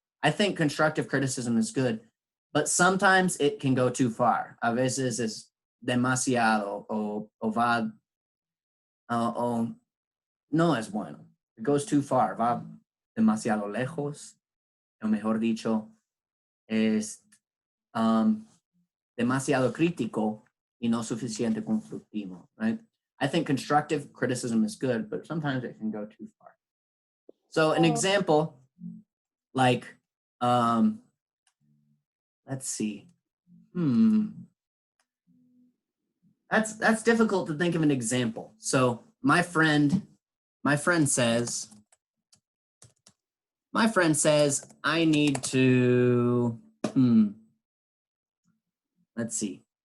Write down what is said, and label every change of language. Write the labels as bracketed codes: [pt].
[en] I think constructive criticism is good, but sometimes it can go too far. [es] A veces es demasiado o va o no es bueno. [en] It goes too far, [es] va demasiado lejos, o mejor dicho, es demasiado crítico y no suficiente constructivo, right? [en] I think constructive criticism is good, but sometimes it can go too far. So an example, like, let's see. That's difficult to think of an example. So my friend says, I need to, let's see.